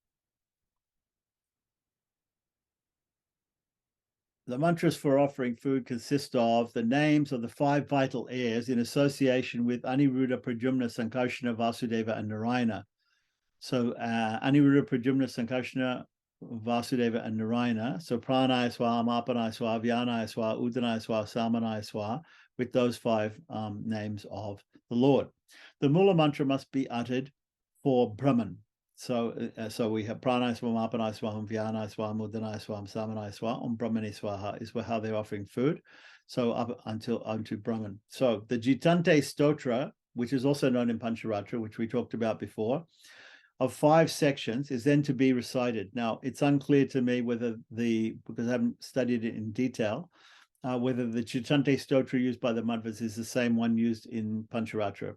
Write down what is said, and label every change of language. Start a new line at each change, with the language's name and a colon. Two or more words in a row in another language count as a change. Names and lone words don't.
English: The mantras for offering food consist of the names of the 5 vital heirs in association with Aniruddha, Pradyumna, Sankarsana, Vasudeva, and Narayana. So Aniruddha, Pradyumna, Sankarsana, Vasudeva, and Narayana.
Sanskrit: So Pranaya Swa, Mapanaya Swa, Vyanaya Swa, Udanaya Swa, Samanaya Swa,
English: with those 5 names of the Lord. The Mula Mantra must be uttered for Brahman. So we have
Sanskrit: Pranaya Swa, Mapanaya Swa, Vyanaya Swa, Udanaya Swa, Samanaya Swa, Brahmani Swaha
English: is how they're offering food. So up unto Brahman. So the Jitante Stotra, which is also known in Pancharatra, which we talked about before, of 5 sections, is then to be recited. Now, it's unclear to me whether because I haven't studied it in detail, whether the Chitante Stotra used by the Madhvas is the same one used in Pancharatra.